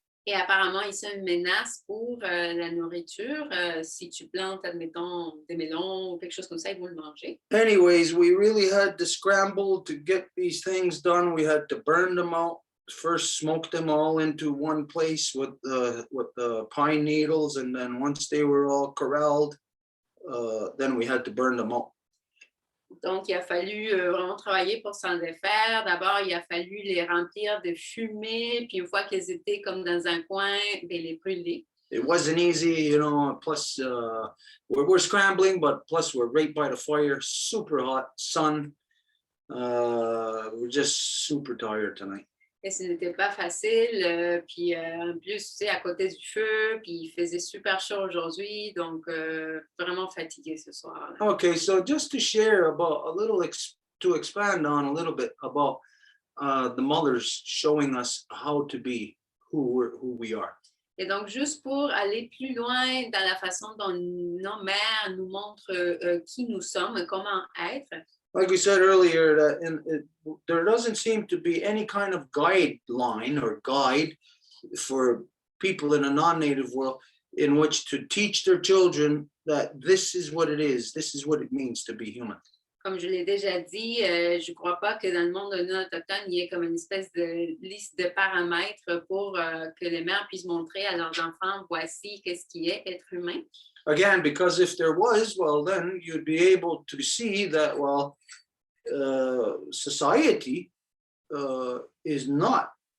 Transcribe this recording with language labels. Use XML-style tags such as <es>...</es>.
<fr>Et apparemment, ils sont une menace pour la nourriture. Si tu plantes, admettons, des melons ou quelque chose comme ça, ils vont le manger.</fr> <en>Anyways, we really had to scramble to get these things done. We had to burn them out. First, smoke them all into one place with the pine needles, and then once they were all corralled, then we had to burn them out.</en> <fr>Donc, il a fallu vraiment travailler pour s'en défaire. D'abord, il a fallu les remplir de fumée, puis une fois qu'ils étaient comme dans un coin, bien, les brûler.</fr> <en>It wasn't easy, you know, plus we're scrambling, but plus we're right by the fire, super hot sun. We're just super tired tonight.</en> <fr>Et ce n'était pas facile. Puis en plus, tu sais, à côté du feu, puis il faisait super chaud aujourd'hui, donc vraiment fatigué ce soir.</fr> <en>Okay, so just to share about a little, to expand on a little bit about the mothers showing us how to be who we are.</en> <fr>Et donc, juste pour aller plus loin dans la façon dont nos mères nous montrent qui nous sommes, comment être.</fr> <en>Like we said earlier, that there doesn't seem to be any kind of guideline or guide for people in a non-native world in which to teach their children that this is what it is, this is what it means to be human.</en> <fr>Comme je l'ai déjà dit, je ne crois pas que dans le monde non autochtone, il y ait comme une espèce de liste de paramètres pour que les mères puissent montrer à leurs enfants, voici qu'est-ce qui est être humain.</fr> <en>Again, because if there was, well, then you'd be able to see that, well, society is not</en>